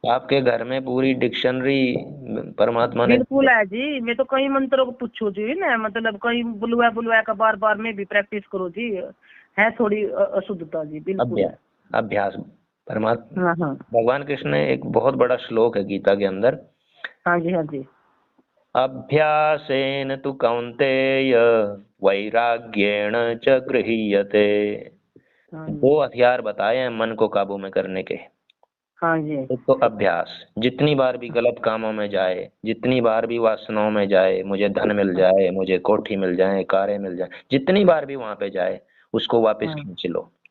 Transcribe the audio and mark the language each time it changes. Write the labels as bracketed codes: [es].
[hi] में, आपके घर में पूरी डिक्शनरी परमात्मा ने। बिल्कुल है जी, मैं तो कई मंत्रों को पूछू जी ना, मतलब कई बुलवा बुलवा का बार बार में भी प्रैक्टिस करो जी, है थोड़ी अशुद्धता जी बिल्कुल है। अभ्यास, अभ्यास। परमात्मा हाँ हाँ भगवान कृष्ण ने एक बहुत बड़ा श्लोक है गीता के अंदर, हाँ जी हाँ जी [sa] अभ्यासेन तु कौन्तेय वैराग्येण च गृह्यते। हाँ जी [hi] दो हथियार बताए हैं मन को काबू में करने के। हाँ जी एक तो अभ्यास, जितनी बार भी गलत कामों में जाए, जितनी बार भी वासनाओं में जाए, मुझे धन मिल जाए, मुझे कोठी मिल जाए, कारें मिल जाए, जितनी बार भी वहां पे जाए उसको वापस हाँ। खींच लो।